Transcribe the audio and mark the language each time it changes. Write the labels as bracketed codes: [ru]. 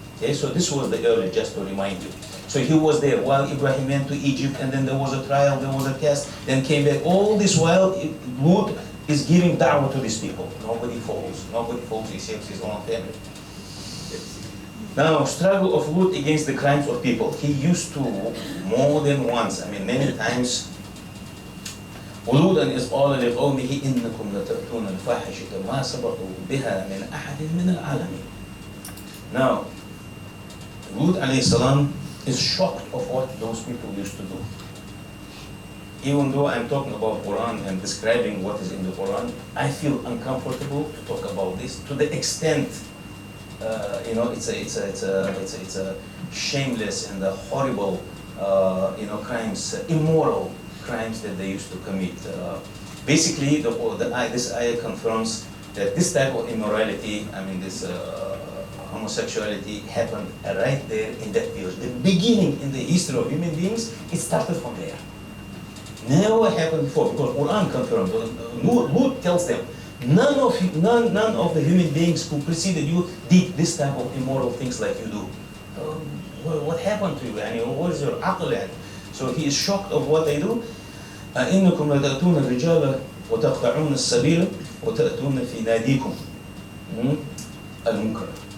[en] Okay, so this was the early, just to remind you. So he was there while Ibrahim went to Egypt, and then there was a trial, there was a test, then came back. All this while, Lut is giving da'wah to these people. Nobody follows except his own family. Now, struggle of Lut against the crimes of people. He used to, more than once, I mean many times, [ar] ولوطا إذ قال لقومه إنكم لتأتون الفاحشة ما سبقوا بها من أحد من العالمين. [en] Now, Lut alayhi salam is shocked of what those people used to do. Even though I'm talking about Quran and describing what is in the Quran, I feel uncomfortable to talk about this to the extent, it's a shameless and a horrible, crimes, immoral crimes that they used to commit. Basically, this ayah confirms that this type of immorality, this homosexuality happened right there in that village. The beginning in the history of human beings, it started from there. Never happened before, because Quran confirmed. Lut tells them, none of the human beings who preceded you did this type of immoral things like you do. What happened to you? What is your aql? So he is shocked of what they do. [ar] إنكم لتأتون الرجال وتقطعون السبيل وتأتون في ناديكم المنكر.